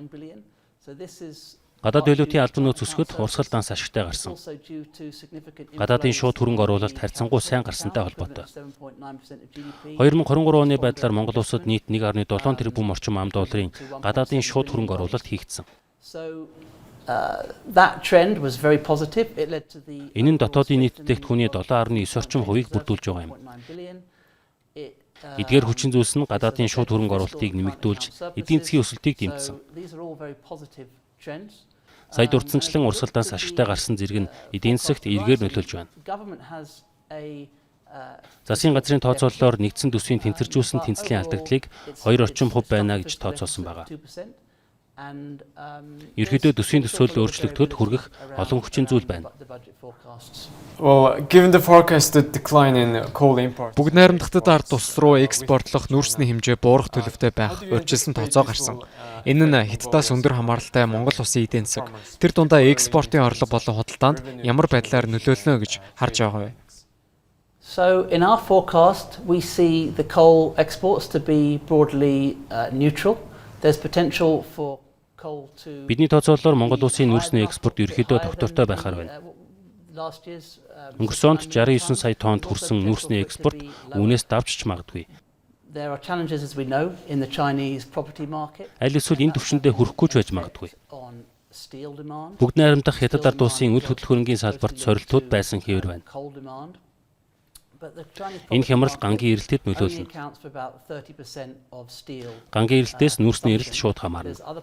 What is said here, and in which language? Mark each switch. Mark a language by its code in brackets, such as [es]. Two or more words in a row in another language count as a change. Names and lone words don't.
[mn] Гадаад валютын албан нөөц өсгөд урсгал данс ашигтай гарсан. Гадаадын шууд хөрөнгө оруулалт харьцангуй сайн гарсантай холбоотой. 2023 оны байдлаар Монгол улсад нийт 1.7 тэрбум орчим ам долларын гадаадын шууд хөрөнгө оруулалт хийгдсэн. [en] That trend was very positive. It led to the [mn] Энэ нь дотоодын нийт бүтээгдэхүүний 7.9 орчим хувийг бүрдүүлж байгаа юм. Эдгээр хүчин зүйлс нь гадаадын шууд хөрөнгө оруулалтыг нэмэгдүүлж эдийн засгийн өсөлтийг дэмжсэн. Сая дурдсанчлан урсгалдаас ашигтай гарсан зэрэг нь эдийн засагт эргээр нөлөөлж байна. Засгийн газрын тооцоололоор нэгдсэн төсвийн тэнцвэржүүлсэн тэнцлийн алдагдлыг 2 орчим хувь байна гэж тооцоолсон байна. Ерөнхийдөө төсвийн төсөөлөл өөрчлөгдөхөд хүргэх олон хүчин зүйл байна. [en] Well, given the forecasted decline in coal import. [mn] Бүгд найрамдахтад ард тус руу экспортлох нүүрсний хэмжээ буурах төлөвтэй байх урьдчилсан тооцоо гарсан. Энэ нь Хятадаас өндөр хамааралтай Монгол улсын эдийн засаг тэр дундаа экспортын орлого болон худалдаанд ямар байдлаар нөлөөлнө гэж харж байгаа вэ? [en] So in our forecast, we see the coal exports to be broadly neutral. There's potential for coal to. [mn] Бидний тооцоололоор Монгол улсын нүүрсний экспорт ерөнхийдөө тогтвортой байхаар байна. Өнгөрсөн онд 69 сая тоннд хүрсэн нүүрсний экспорт үүнээс давж магадгүй. [en] There are challenges, as we know, in the Chinese property market. [mn] Аль эсвэл энэ түвшиндээ хүрэхгүй ч байж магадгүй. Бүгд найрамдах Хятад ард улсын үл хөдлөх хөрөнгийн салбарт сорилтууд байсан хэвээр байна. Энэ хямрал гангийн эрэлтэд нөлөөлнө. Гангийн эрэлтээс нүүрсний эрэлт шууд хамаарна.